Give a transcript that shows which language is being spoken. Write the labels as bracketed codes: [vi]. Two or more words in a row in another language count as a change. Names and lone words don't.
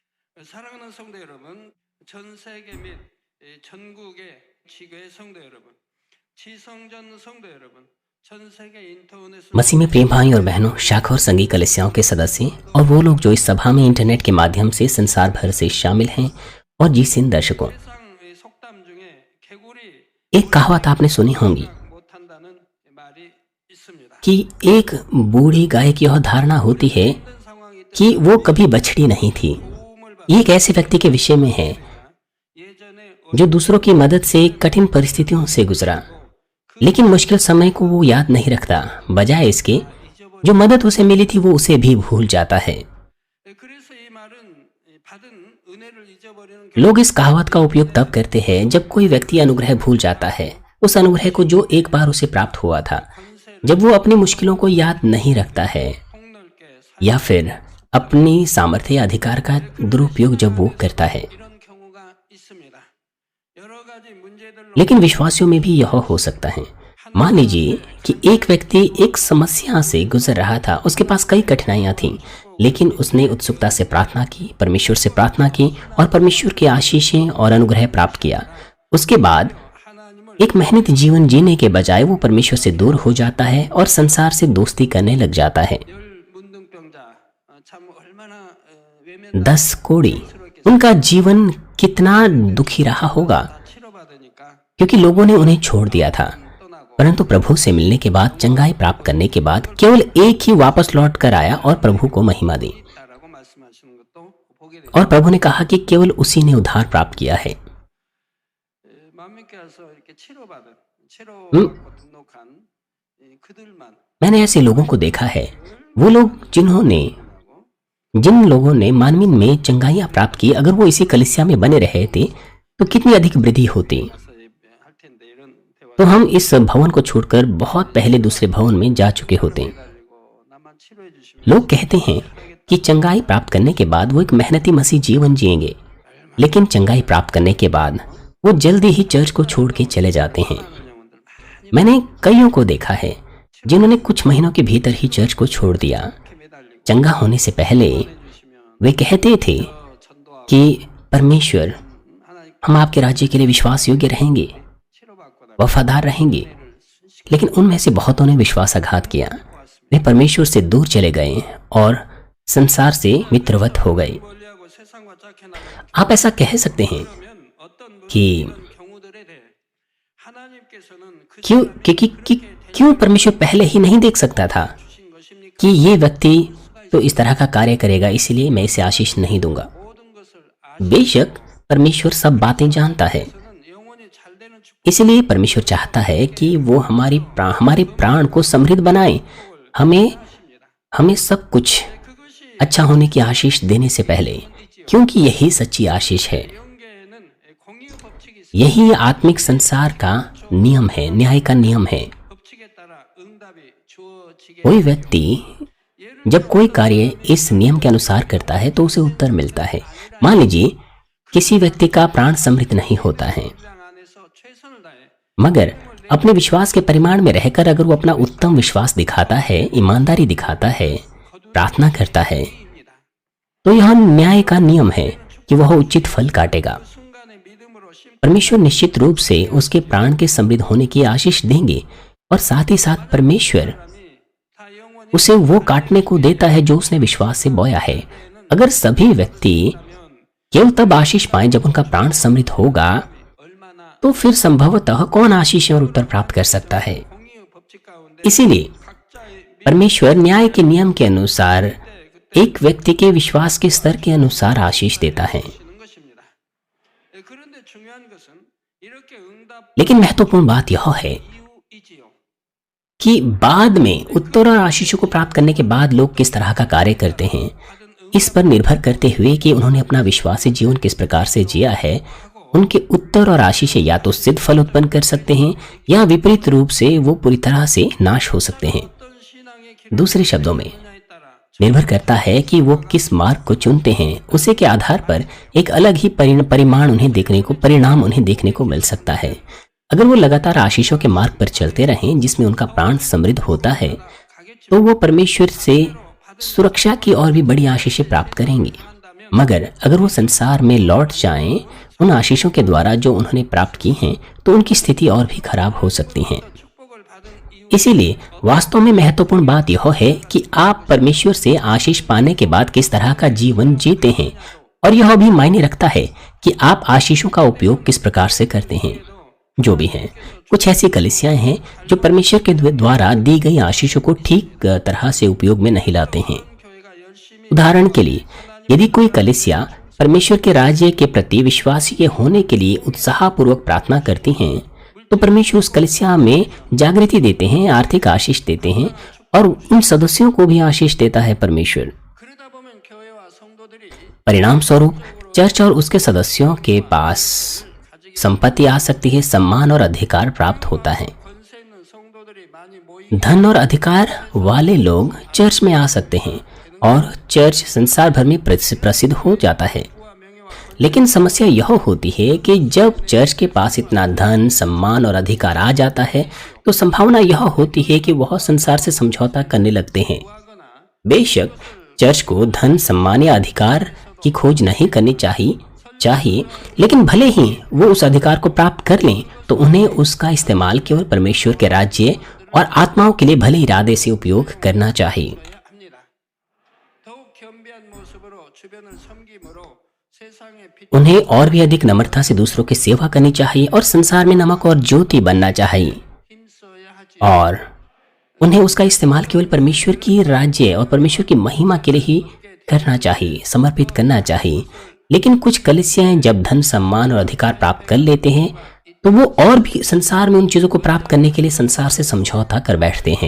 [ko] 사랑하는 성도 여러분, 전 세계 및 전국의 지교회 성도 여러분, 지성전 성도 여러분, 전 세계 इंटरनेट [hi] मसीह में प्रिय भाई और बहनों, शाखा और संघीय कलीसियाओं के सदस्य और वो लोग जो इस सभा में इंटरनेट के माध्यम से संसार भर से शामिल हैं और जीसीएन दर्शकों, [ko] 세상 속담 중에 개구리 [hi] एक कहावत आपने सुनी होगी [ko] 못한다는 말이 있습니다. [hi] कि एक बूढ़ी गाय की यह धारणा होती है [ko] 힘든 상황이 [hi] कि वो कभी बछड़ी नहीं थी। [ko] 도움을 [hi] ये एक ऐसे व्यक्ति के विषय में है [ko] 예전에 [hi] जो दूसरों की मदद से कठिन परिस्थितियों से गुजरा, लेकिन मुश्किल समय को वो याद नहीं रखता। बजाय इसके जो मदद उसे मिली थी वो उसे भी भूल जाता है। [ko] 그래서 이 말은 받은 은혜를 잊어버리는 [hi] लोग इस कहावत का उपयोग तब करते हैं जब कोई व्यक्ति अनुग्रह भूल जाता है, उस अनुग्रह को जो एक बार उसे प्राप्त हुआ था, जब वो अपनी मुश्किलों को याद नहीं रखता है [ko] 폭넓게 [hi] या फिर अपनी सामर्थ्य या अधिकार का दुरुपयोग जब वो करता है। [ko] 이런 경우가 있습니다. 여러 가지 문제들로 [hi] लेकिन विश्वासियों में भी यह हो सकता है। मान लीजिए कि एक व्यक्ति एक समस्या से गुजर रहा था, उसके पास कई कठिनाइयां थीं, लेकिन उसने उत्सुकता से प्रार्थना की, परमेश्वर से प्रार्थना की और परमेश्वर की आशीषें और अनुग्रह प्राप्त किया। उसके बाद [ko] 하나님을 [hi] एक मेहनती जीवन जीने के बजाय वो परमेश्वर से दूर हो जाता है और संसार से दोस्ती करने लग जाता है। [ko] 열 문둥병자 참 얼마나 외면 [hi] 10 कोड़ी, उनका जीवन कितना दुखी रहा होगा, [ko] 치료받으니까 [hi] क्योंकि लोगों ने उन्हें छोड़ दिया था। [ko] 떠나고 [hi] परंतु प्रभु से मिलने के बाद, चंगाई प्राप्त करने के बाद केवल एक ही वापस लौट कर आया और प्रभु को महिमा दी। [ko] 있다라고 말씀하시는 것도 보게 됩니다. [hi] और प्रभु ने कहा कि केवल उसी ने उद्धार प्राप्त किया है। [ko] 만민께서 이렇게 치료받은 치료 음. 등록한 그들만 [hi] मैंने ऐसे लोगों को देखा है, वो लोग जिन लोगों ने मानवीन में चंगाइयां प्राप्त की, अगर वो इसी कलीसिया में बने रहे थे तो कितनी अधिक वृद्धि होती। [ko] 가서 할 텐데 이런 대화 [hi] तो हम इस भवन को छोड़कर बहुत पहले दूसरे भवन में जा चुके होते। [ko] 달리고 나만 치료해 주시면 [hi] लोग कहते हैं कि चंगाई प्राप्त करने के बाद वो एक मेहनती मसीह जीवन जिएंगे, लेकिन चंगाई प्राप्त करने के बाद वो जल्दी ही चर्च को छोड़ के चले जाते हैं। [ko] 영혼들 많이 [hi] मैंने कईयों को देखा है जिन्होंने कुछ महीनों के भीतर ही चर्च को छोड़ दिया। [ko] 이렇게 매달리고 [hi] चंगा होने से पहले [ko] 해주시면 [hi] वे कहते थे [ko] 전도하고 [hi] कि परमेश्वर, [ko] 하나님 [hi] हम आपके राज्य के लिए विश्वास योग्य रहेंगे, [ko] 치료받고 날 [hi] वफादार रहेंगे, [ko] 순식간에 [hi] लेकिन उनमें से बहुतों ने विश्वासघात किया। वे परमेश्वर से दूर चले गए और संसार से मित्रवत हो गए। [ko] 멀리하고 세상과 짝해 나가는 [hi] आप ऐसा कह सकते हैं [ko] 그러면 어떤 [hi] कि [ko] 경우들에 대해 하나님께서는 그 [hi] क्यों परमेश्वर पहले ही नहीं देख सकता था [ko] 주신 것입니까? [hi] कि ये व्यक्ति तो इस तरह का कार्य करेगा, इसलिए मैं इसे आशीष नहीं दूंगा। [ko] 모든 것을 [hi] बेशक परमेश्वर सब बातें जानता है, [ko] आश는 영혼이 잘 되는 축복 [hi] इसलिए परमेश्वर चाहता है कि वो हमारे प्राण को समृद्ध बनाए, हमें सब कुछ [ko] 그것이 [hi] अच्छा होने की आशीष देने से पहले, क्योंकि यही सच्ची आशीष है। [ko] 영계에는 공유 법칙이 있습니다. [hi] यही आत्मिक संसार का नियम है, न्याय का नियम है। [ko] 법칙에 따라 응답이 주어지게 [hi] कोई व्यक्ति जब कोई कार्य इस नियम के अनुसार करता है तो उसे उत्तर मिलता है। मान लीजिए किसी व्यक्ति का प्राण समृद्ध नहीं होता है, [ko] 장 안에서 최선을 다해 [hi] मगर अपने विश्वास के परिमाण में रहकर अगर वो अपना उत्तम विश्वास दिखाता है, ईमानदारी दिखाता है, प्रार्थना करता है, [ko] 입니다. [hi] तो यह न्याय का नियम है कि वह उचित फल काटेगा। [ko] 순간의 믿음으로 심 [hi] परमेश्वर निश्चित रूप से उसके प्राण के समृद्ध होने की आशीष देंगे और साथ ही साथ परमेश्वर [ko] 사람이 다 영원히 [hi] उसे वो काटने को देता है जो उसने विश्वास से बोया है। अगर सभी व्यक्ति केवल तब आशीष पाए जब उनका प्राण समृद्ध होगा, [ko] 얼마나 [hi] तो फिर संभवतः कौन आशीष और उत्तर प्राप्त कर सकता है। [ko] 공유 법칙 가운데 [hi] इसीलिए [ko] 각자의 [hi] परमेश्वर न्याय के नियम के अनुसार एक व्यक्ति के विश्वास के स्तर के अनुसार आशीष देता है। [ko] 믿으시는 것입니다. 그런데 중요한 것은 이렇게 응답 [hi] लेकिन महत्वपूर्ण बात यह है [ko] 이유이지요. [hi] कि बाद में उत्तर और आशीषों को प्राप्त करने के बाद लोग किस तरह का कार्य करते हैं, इस पर निर्भर करते हुए कि उन्होंने अपना विश्वासी जीवन किस प्रकार से जिया है, उनके उत्तर और आशीषें या तो सिद्ध फल उत्पन्न कर सकते हैं या विपरीत रूप से वो पूरी तरह से नाश हो सकते हैं। [ko] 어떤 신앙의 길을 [hi] दूसरे शब्दों में [ko] 냐에 따라 [hi] निर्भर करता है कि वो किस मार्ग को चुनते हैं, उसी के आधार पर एक अलग ही परिणाम उन्हें देखने को मिल सकता है। अगर वो लगातार आशीषों के मार्ग पर चलते रहें जिसमें उनका प्राण समृद्ध होता है, [ko] 가겠지만 [hi] तो वो परमेश्वर से सुरक्षा की और भी बड़ी आशीषें प्राप्त करेंगे। [ko] 한다면 [hi] मगर अगर वो संसार में लौट जाएं उन आशीषों के द्वारा जो उन्होंने प्राप्त की हैं, तो उनकी स्थिति और भी खराब हो सकती है। [ko] 축복을 받은 이후 [hi] इसीलिए वास्तव में महत्वपूर्ण बात यह है कि आप परमेश्वर से आशीष पाने के बाद किस तरह का जीवन जीते हैं, और यह भी मायने रखता है कि आप आशीषों का उपयोग किस प्रकार से करते हैं। जो भी हैं, कुछ ऐसी कलीसियाएं हैं जो परमेश्वर के द्वारा दी गई आशीषों को ठीक तरह से उपयोग में नहीं लाते हैं। [ko] 교회가 열심히 [hi] उदाहरण के लिए, यदि कोई कलीसिया परमेश्वर के राज्य के प्रति विश्वासी के होने के लिए उत्साहपूर्वक प्रार्थना करती हैं, तो परमेश्वर उस कलीसिया में जागृति देते हैं, आर्थिक आशीष देते हैं, और उन सदस्यों को भी आशीष देता है परमेश्वर। [ko] 그러다 보면 교회와 성도들이 [hi] परिणाम स्वरूप चर्च और उसके सदस्यों के पास संपत्ति आ सकती है, सम्मान और अधिकार प्राप्त होता है। [ko] 권세 있는 성도들이 많이 모이 [hi] धन और अधिकार वाले लोग चर्च में आ सकते हैं और चर्च संसार भर में प्रसिद्ध हो जाता है। [ko] 와 명예와 [hi] लेकिन समस्या यह होती है कि जब चर्च के पास इतना धन, सम्मान और अधिकार आ जाता है, तो संभावना यह होती है कि वह संसार से समझौता करने लगते हैं। [ko] 하거나 [hi] बेशक चर्च को धन, सम्मान या अधिकार की खोज नहीं करनी चाहिए, लेकिन भले ही वो उस अधिकार को प्राप्त कर लें, तो उन्हें उसका इस्तेमाल केवल परमेश्वर के राज्य और आत्माओं के लिए भले इरादे से उपयोग करना चाहिए। [ko] 합니다. 더욱 겸비한 모습으로 주변을 섬김으로 세상의 빛 [hi] उन्हें और भी अधिक नम्रता से दूसरों की सेवा करनी चाहिए और संसार में नमक और ज्योति बनना चाहिए, [ko] 힘써야 하지. [hi] और उन्हें उसका इस्तेमाल केवल परमेश्वर की राज्य और परमेश्वर की महिमा के लिए ही करना चाहिए, समर्पित करना चाहिए। लेकिन कुछ कलीसियाएं जब धन, सम्मान और अधिकार प्राप्त कर लेते हैं, तो वो और भी संसार में उन चीजों को प्राप्त करने के लिए संसार से समझौता कर बैठते हैं।